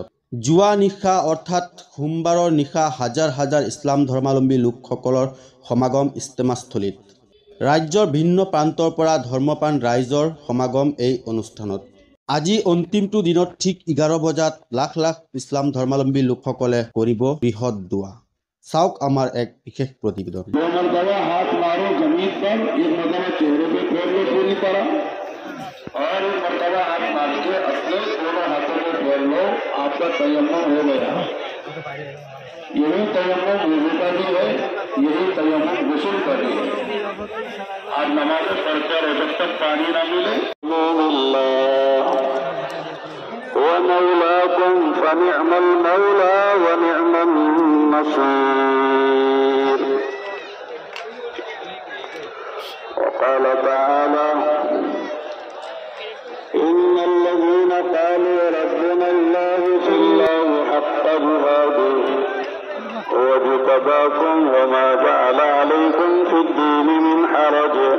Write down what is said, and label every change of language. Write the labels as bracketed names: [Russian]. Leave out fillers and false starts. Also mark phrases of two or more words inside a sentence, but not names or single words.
[Assamese] যোৱা নিশা অৰ্থাৎ সোমবাৰৰ নিশা হাজাৰ হাজাৰ ইছলাম ধৰ্মাৱলম্বী লোকসকলৰ সমাগম ইস্তেমাস্থলীত। ৰাজ্যৰ ভিন্ন প্ৰান্তৰ পৰা ধৰ্মপ্ৰাণ ৰাইজৰ সমাগম এই অনুষ্ঠানত। আজি অন্তিমটো দিনত ঠিক 11 বজাত লাখ লাখ ইছলাম ধৰ্মাৱলম্বী লোকসকলে কৰিব বৃহৎ দোৱা। চাওক আমাৰ এক বিশেষ প্ৰতিবেদন। [Hindi] और एक मरतबा हाथ मार के अपने दोनों हाथों में फेर लो, आपका तयम्मुम हो गया। यही तयम्मुम वुज़ू का भी है, यही तयम्मुम गुस्ल का भी है। आज नमाज पढ़कर जब तक पानी न मिले [Arabic] ومولاكم فنعم المولى ونعم النصير وقال تعالى إن الذين قالوا ربنا الله فالله حق جهاده واجتباكم وما جعل عليكم في الدين من حرج